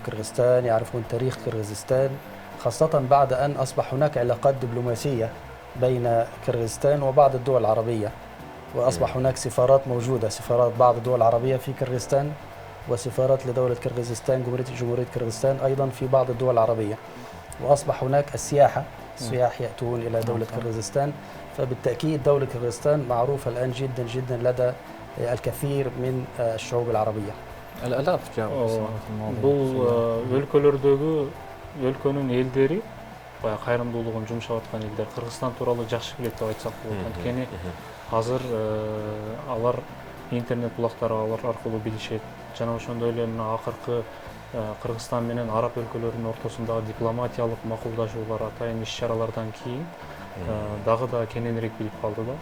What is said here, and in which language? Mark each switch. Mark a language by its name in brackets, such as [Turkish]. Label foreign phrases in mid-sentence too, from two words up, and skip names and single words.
[Arabic] كرغستان، يعرفون تاريخ كرغيزستان، خاصة بعد أن أصبح هناك علاقات دبلوماسية بين كرغيزستان وبعض الدول العربية، وأصبح هناك سفارات موجودة، سفارات بعض الدول العربية في كرغيزستان، وسفارات لدولة كرغيزستان جمهورية كرغيزستان أيضا في بعض الدول العربية، وأصبح هناك السياحة، السياح يأتون إلى دولة كرغيزستان، فبالتأكيد دولة كرغيزستان معروفة الآن جدا جدا لدى الكثير من الشعوب العربية. الآلاف جاءوا. [Kyrgyz] Бул өлкөнүн элдери баягы кайрымдуулугун жумшап аткан элдер Кыргызстан тууралуу жакшы билет деп айтсак болот. Анткени азыр алар интернет булактары аркылуу билишет. Жана ошондой эле мына акыркы Кыргызстан менен араб өлкөлөрүнүн ортосундагы дипломатиялык макулдашуулар атайын иш-чаралардан кийин дагы да кененирээк билип калды да.